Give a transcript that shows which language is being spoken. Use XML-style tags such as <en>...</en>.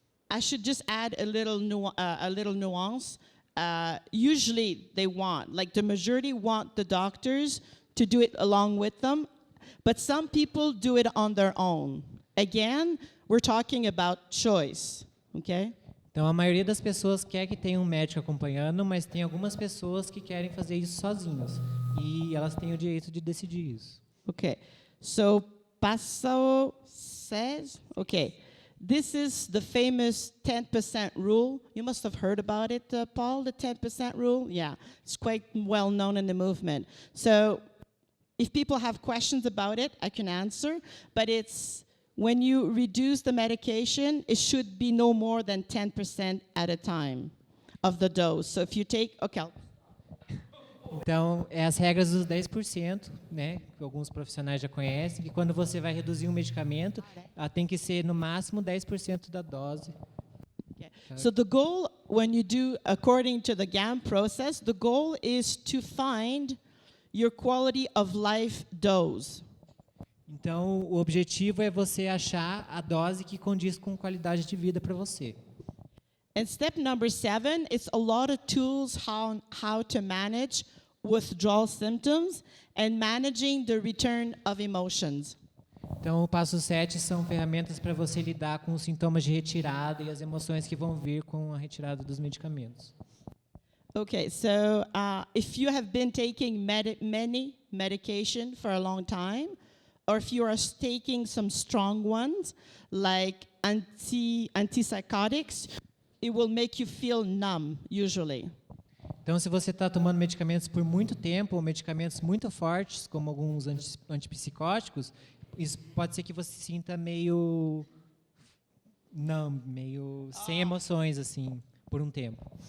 <en>I should just add a little nuance. Usually they want, like the majority want the doctors to do it along with them, but some people do it on their own. Again, we're talking about choice, okay?</en> <pt>Então, a maioria das pessoas quer que tenha um médico acompanhando, mas tem algumas pessoas que querem fazer isso sozinhas. E elas têm o direito de decidir isso.</pt> <en>Okay. So, passo 6. Okay. This is the famous 10% rule. You must have heard about it, Paul, the 10% rule. Yeah, it's quite well known in the movement. So, if people have questions about it, I can answer. But it's when you reduce the medication, it should be no more than 10% at a time of the dose. So if you take, okay.</en> <pt>Então, é as regras dos 10%, né, que alguns profissionais já conhecem, que quando você vai reduzir um medicamento, ela tem que ser no máximo 10% da dose.</pt> <en>Okay. So the goal, when you do, according to the GAM process, the goal is to find your quality of life dose.</en> <pt>Então, o objetivo é você achar a dose que condiz com qualidade de vida para você.</pt> <en>And step number 7, it's a lot of tools how to manage withdrawal symptoms and managing the return of emotions.</en> <pt>Então, o passo 7 são ferramentas para você lidar com os sintomas de retirada e as emoções que vão vir com a retirada dos medicamentos.</pt> <en>Okay, so if you have been taking many medication for a long time, or if you are taking some strong ones, like antipsychotics, it will make you feel numb, usually.</en> <pt>Então, se você está tomando medicamentos por muito tempo, ou medicamentos muito fortes, como alguns antipsicóticos, isso pode ser que você se sinta meio numb, meio sem emoções, assim, por um tempo.</pt>